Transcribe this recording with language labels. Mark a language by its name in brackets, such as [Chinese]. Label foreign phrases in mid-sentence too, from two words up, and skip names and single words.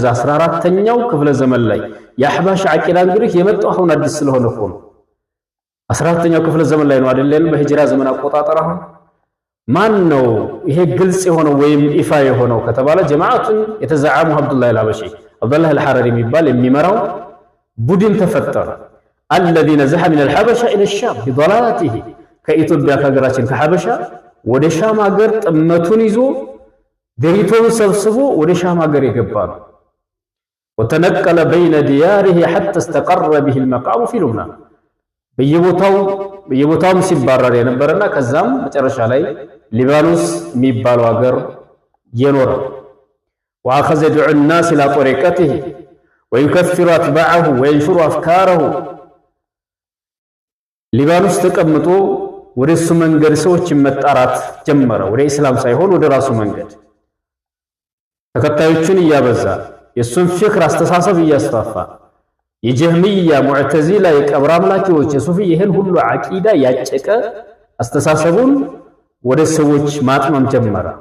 [Amharic] 14ኛው ክፍለ ዘመን ላይ የአሕባሽ ዓቂዳ እንግዲህ የመጣው አሁን አዲስ ስለሆነ እኮ ነው። 14ኛው ክፍለ ዘመን ላይ ነው አይደል? በሂጅራ ዘመን አቆጣጠር። አሁን ማን ነው ይሄ ግልጽ የሆነው ወይም ኢፋ የሆነው ከተባለ ጀማዓቱን የተዘዓሙ አብዱላህ አልሐበሺ አብዱላህ አልሐረሪ የሚባል የሚመራው ቡድን ተፈጠረ። [Arabic] الذين زحى من الحبشة إلى الشام بضلالته [Amharic] ከኢትዮጵያ ከሀገራችን ከሐበሻ ወደ ሻም ሀገር ጥመቱን ይዞ ደሪቶን ሰብስቦ ወደ ሻም ሀገር የገባ ነው። [Arabic] وتنقل بين دياره حتى استقر به المقام في لبنان [Amharic] በየቦታውም ሲባረር የነበረና ከዛም መጨረሻ ላይ ሊባኖስ የሚባለው ሀገር የኖረ [Arabic] وأخذ يدعو الناس إلى طريقته ويكفر أتباعه وينشر أفكاره [Amharic] ሊባኖስ ተቀምጦ ወደ እሱ መንገድ ሰዎችን መጣራት ጀመረ። ወደ እስላም ሳይሆን ወደ ራሱ መንገድ ተከታዮቹን እያበዛ የሱን ፍክር አስተሳሰብ እያስፋፋ የጀህሚያ ሙዕተዚላ የቀብር አምላኪዎች የሱፊ ይህን ሁሉ ዓቂዳ ያጨቀ አስተሳሰቡን ወደ ሰዎች ማጥመም ጀመረ።